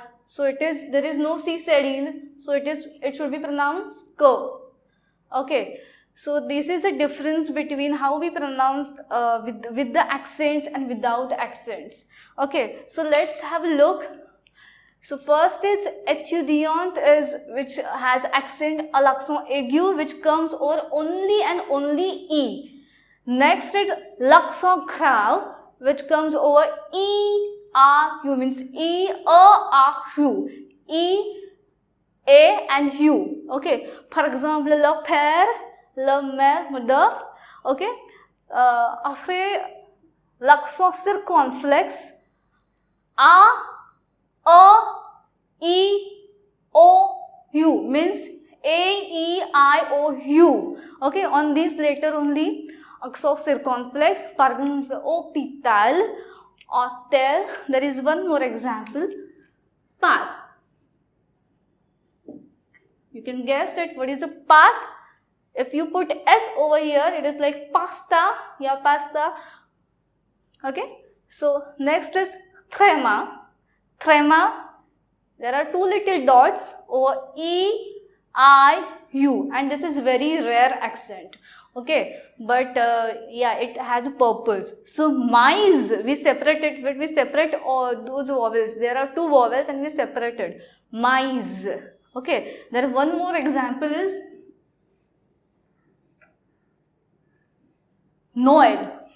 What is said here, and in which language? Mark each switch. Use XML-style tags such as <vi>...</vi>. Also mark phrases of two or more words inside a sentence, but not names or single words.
<en>So it is, there is no</en> <fr>c cedille.</fr> <en>So it should be pronounced ko. Okay. So this is a difference between how we pronounce with the accents and without accents. Okay, so let's have a look. So first is étudiant, is which has accent</en> <fr>à l'accent aigu,</fr> <en>which comes over only and only e. Next is</en> <fr>l'accent grave,</fr> <en>which comes over e a u, means e a r u, e a and u. Okay, for example,</en> <fr>le père, la mère, mother. Okay, après l'accent circonflexe,</fr> <en>a e o u, means a e I o u. Okay, on this later only</en> <fr>accent circonflexe.</fr> <en>For example, hôpital, hotel. There is one more example, path. You can guess it. What is a path? If you put s over here, it is like pasta. Yeah, pasta. Okay. So next is tréma. Tréma. There are two little dots over e, I, u, and this is very rare accent. Okay, but yeah, it has a purpose. So mais, we separate it, but we separate all those vowels. There are two vowels and we separated. Mais. Okay, there one more example is Noel.</en>